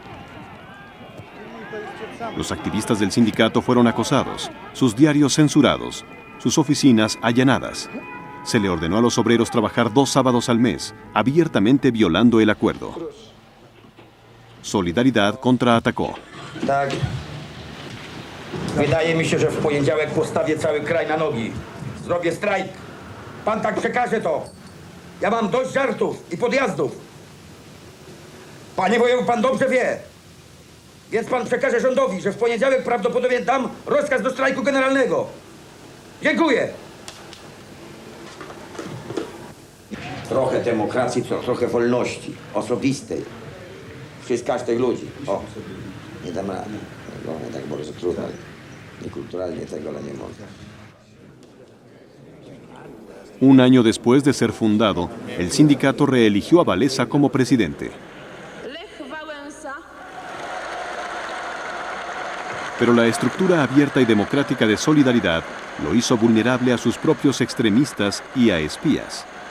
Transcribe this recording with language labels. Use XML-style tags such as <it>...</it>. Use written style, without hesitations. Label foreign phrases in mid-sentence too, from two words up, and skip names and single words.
<es>Los activistas del sindicato fueron acosados, sus diarios censurados, sus oficinas allanadas. Se le ordenó a los obreros trabajar 2 sábados al mes, abiertamente violando el acuerdo. Solidaridad contraatacó.</es> <pl>Tak. Wydaje mi się, że w poniedziałek postawię cały kraj na nogi. Zrobię strajk. Pan tak przekaże to. Ja mam dość żartów i podjazdów. Panie wojewo, pan dobrze wie. Więc pan przekaże rządowi, że w poniedziałek prawdopodobnie dam rozkaz do strajku generalnego. Dziękuję. Trochę demokracji, trochę wolności osobistej. Przez każdych ludzi. O, nie dam rady. No, tak bardzo trudno. Niekulturalnie tego, ale nie mogę.</pl> <es>Un año después de ser fundado, el sindicato reeligió a Walesa como presidente. Pero la estructura abierta y democrática de Solidaridad lo hizo vulnerable a sus propios extremistas y a espías.</es>